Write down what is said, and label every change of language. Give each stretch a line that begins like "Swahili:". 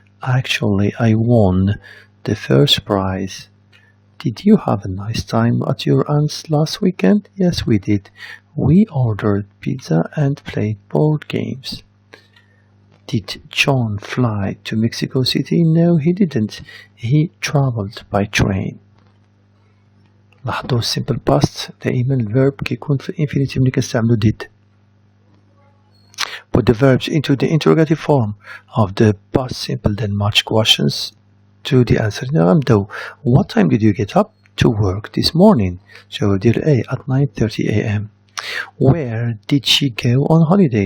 English: Actually, I won the first prize. Did you have a nice time at your aunt's last weekend? Yes, we did. We ordered pizza and played board games. Did John fly to Mexico City? No, he didn't. He traveled by train.
Arabic: لاحظوا simple past دائما الverb كيكون في infinitive ملي كنستعملو did.
English: Put the verbs into the interrogative form of the past simple, then match questions to the answer.
Arabic: نبداو.
English: What time did you get up to work this morning? So
Arabic: دير
English: A at 9:30 a.m. Where did she go on holiday?